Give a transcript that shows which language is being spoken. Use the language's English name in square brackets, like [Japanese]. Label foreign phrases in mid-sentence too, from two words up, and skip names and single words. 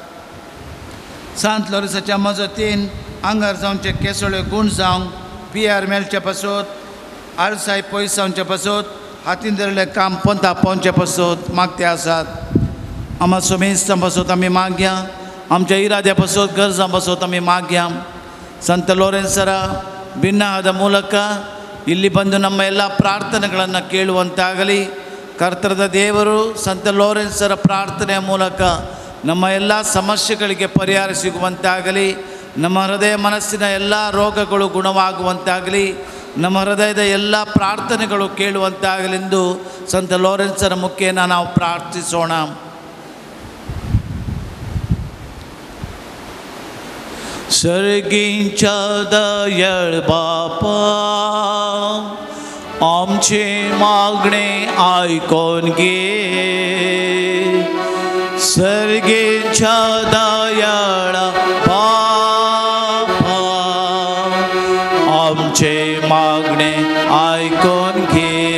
[Konkani] सांत लोरेसाच्या मजतीन आंगार जावचे केसळ्यो गूण जावं पियार मेळचे पासत आळसाय पयस जावचे पासत हातीन धरिल्लें काम पंथा पावचे पासत मागते आसात आमा सोमेस्तां पासत आमी मागया आमच्या इराद्या पासत गरजां पासत आमी मागया [Kannada] ಸಂತ ಲೋರೆನ್ಸರ ಭಿನ್ನವಾದ ಮೂಲಕ ಇಲ್ಲಿ ಬಂದು ನಮ್ಮ ಎಲ್ಲ ಪ್ರಾರ್ಥನೆಗಳನ್ನು ಕೇಳುವಂತಾಗಲಿ. ಕರ್ತರದ ದೇವರು ಸಂತ ಲೋರೆನ್ಸರ ಪ್ರಾರ್ಥನೆಯ ಮೂಲಕ ನಮ್ಮ ಎಲ್ಲ ಸಮಸ್ಯೆಗಳಿಗೆ ಪರಿಹಾರ ಸಿಗುವಂತಾಗಲಿ. ನಮ್ಮ ಹೃದಯ ಮನಸ್ಸಿನ ಎಲ್ಲ ರೋಗಗಳು ಗುಣವಾಗುವಂತಾಗಲಿ. ನಮ್ಮ ಹೃದಯದ ಎಲ್ಲ ಪ್ರಾರ್ಥನೆಗಳು ಕೇಳುವಂತಾಗಲೆಂದು ಸಂತ ಲೋರೆನ್ಸರ ಮುಖೇನ ನಾವು ಪ್ರಾರ್ಥಿಸೋಣ. [Konkani] सर्गींच्या दयाळ बापा, आमचे मागणे ऐकून घे. सर्गींच्या दयाळ बापा, आमचे मागणे ऐकून घे.